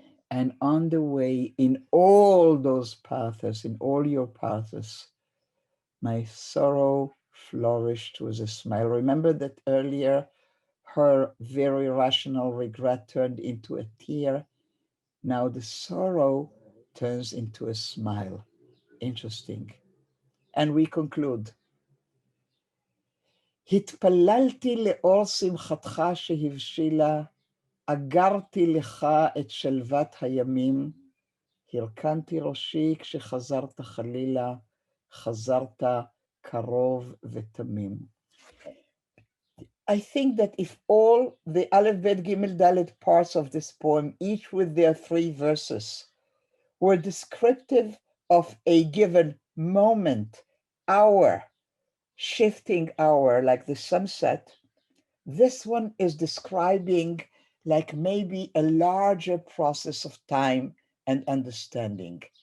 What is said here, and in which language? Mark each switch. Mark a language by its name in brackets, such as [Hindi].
[English] And on the way, in all those paths, in all your paths, my sorrow flourished with a smile. Remember that earlier, her very rational regret turned into a tear. Now the sorrow turns into a smile. Interesting. And we conclude. [Hebrew] התפללתי לאור שמחתך שהבשילה, אגרתי לך את שלוות הימים, הרכנתי ראשי כשחזרת חלילה, חזרת קרוב ותמים. [English] I think that if all the Aleph, Bet, Gimel, Dalet parts of this poem, each with their 3 verses, were descriptive of a given moment, hour, shifting hour, like the sunset, this one is describing like maybe a larger process of time and understanding.